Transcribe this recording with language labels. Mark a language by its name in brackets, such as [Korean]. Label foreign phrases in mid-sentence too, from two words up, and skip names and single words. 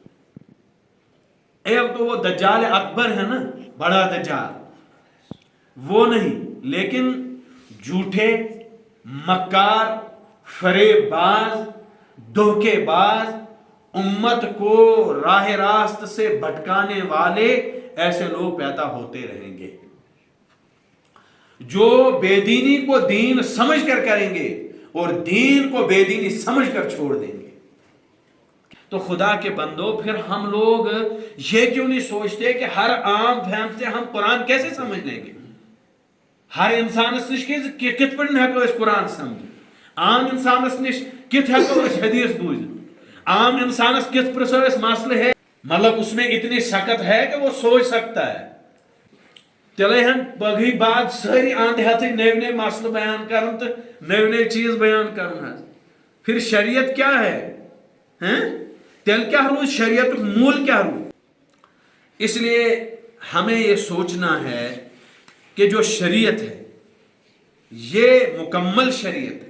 [Urdu] ایک تو وہ دجال اکبر ہے نا، بڑا دجال وہ نہیں، لیکن جھوٹے، مکار، فریب باز، دھوکے باز، امت کو راہ راست سے بھٹکانے والے ایسے لوگ پیدا ہوتے رہیں گے جو بے دینی کو دین سمجھ کر کریں گے اور دین کو بے دینی سمجھ کر چھوڑ دیں گے. تو خدا کے بندو پھر ہم لوگ یہ کیوں نہیں سوچتے کہ ہر عام فہم سے ہم قرآن کیسے سمجھ لیں گے؟ [Kashmiri] ہر انسانس نش کت پہ ہیکو اس قرآن سمجھ، عام انسانس نش کت ہیکو اس حدیث بوزھ، عام انسانس کت پرسو اس مسئلہ ہے، [Urdu] مطلب اس میں اتنی سکت ہے کہ وہ سوچ سکتا ہے. [Kashmiri] تیلے ہم پگہی بعد ساری اند ہتھ نئے نئے مسئلہ بیان کرن تو نئے نئے چیز بیان کرن ہے. [Urdu] پھر شریعت کیا ہے؟ [Kashmiri] تیل کیا روز شریعت مول کیا روز؟ [Urdu] اس لیے ہمیں یہ سوچنا ہے کہ جو شریعت ہے یہ مکمل شریعت ہے.